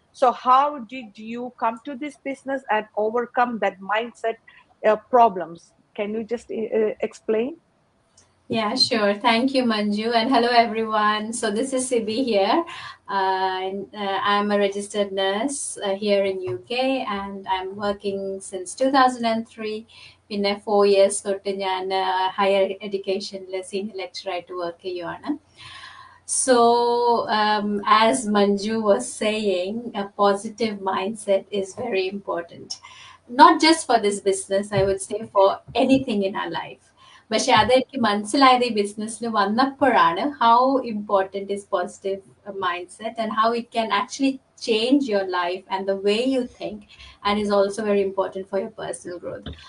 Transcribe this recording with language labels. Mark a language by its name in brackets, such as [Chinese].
[English] So how did you come to this business and overcome that mindset problems? Can you just explain? Yeah, sure. Thank you, Manju. And hello, everyone. So, this is Sibi here. I'm a registered nurse here in UK, and I'm working since 2003. [Malayalam] പിന്നെ 4 years തൊട്ട് ഞാൻ higher എഡ്യൂക്കേഷനിൽ senior ലെക്ചറായിട്ട് work ചെയ്യുവാണ്. [English] So, as Manju was saying, a positive mindset is very important. Not just for this business, I would say for anything in our life. [Malayalam] പക്ഷെ അതെനിക്ക് മനസ്സിലായത് ഈ ബിസിനസ്സിൽ വന്നപ്പോഴാണ് [English] How important is positive mind set and how it can actually change your life and the way you think and is also very important for your personal growth.